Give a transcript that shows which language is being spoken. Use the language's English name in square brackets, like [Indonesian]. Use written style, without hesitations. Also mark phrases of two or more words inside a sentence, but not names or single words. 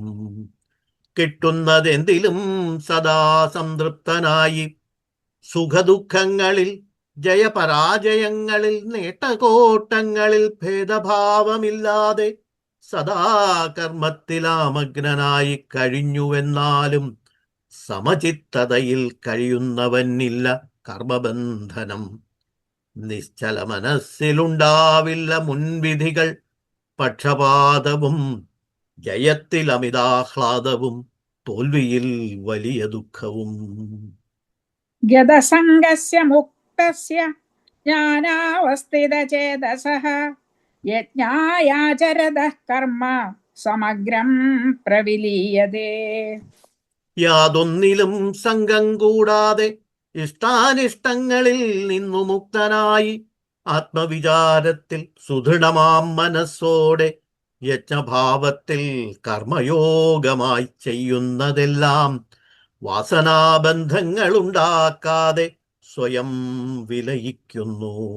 [Malayalam] കിട്ടുന്നതെന്തിലും സദാ സംതൃപ്തനായി സുഖദുഃഖങ്ങളിൽ ജയപരാജയങ്ങളിൽ നേട്ടകോട്ടങ്ങളിൽ ഭേദഭാവമില്ലാതെ സദാ കർമ്മത്തിലാമഗ്നനായി കഴിഞ്ഞുവെന്നാലും സമചിത്തതയിൽ കഴിയുന്നവനില്ല കർമ്മബന്ധനം. നിശ്ചല മനസ്സിലുണ്ടാവില്ല മുൻവിധികൾ പക്ഷപാതവും. ജയത്തിൽ അമിതാഹ്ലാദവും തോൽവിയിൽ വലിയ ദുഃഖവും. [Sanskrit] गतसङ्गस्य मुक्तस्य ज्ञानावस्थितचेतसः यज्ञायाचरतः कर्म समग्रं प्रविलीयते. [Malayalam] യാതൊന്നിലും സംഘം കൂടാതെ ഇഷ്ടാനിഷ്ടങ്ങളിൽ നിന്നു മുക്തനായി ആത്മവിചാരത്തിൽ സുദൃഢമാം മനസ്സോടെ യജ്ഞഭാവത്തിൽ കർമ്മയോഗമായി ചെയ്യുന്നതെല്ലാം വാസനാബന്ധങ്ങളുണ്ടാക്കാതെ സ്വയം വിലയിക്കുന്നു.